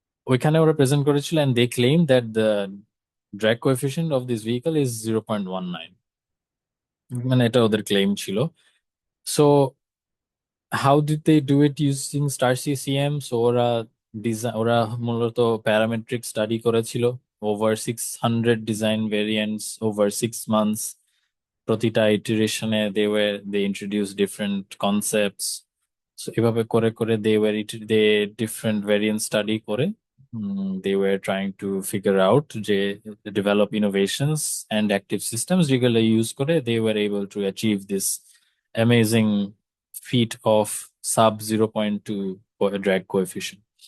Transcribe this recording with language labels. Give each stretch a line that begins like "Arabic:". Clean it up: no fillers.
Bangla: ওইখানে ওরা প্রেজেন্ট করেছিল,
English: and they claim that the drag coefficient of this vehicle is 0.19,
Bangla: মানে এটা ওদের ক্লেম ছিল।
English: So how did they do it using star CCM?
Bangla: So ওরা মূলত প্যারামেট্রিক স্টাডি করেছিল over 600 design variants over 6 months। প্রতিটা ইটারেশনে
English: they introduced different concepts. So এভাবে করে করে they different variant study করে they were trying to figure out যে develop innovations and active systems যেগুলো use করে they were able to achieve this amazing feat of sub 0.2 drag coefficient.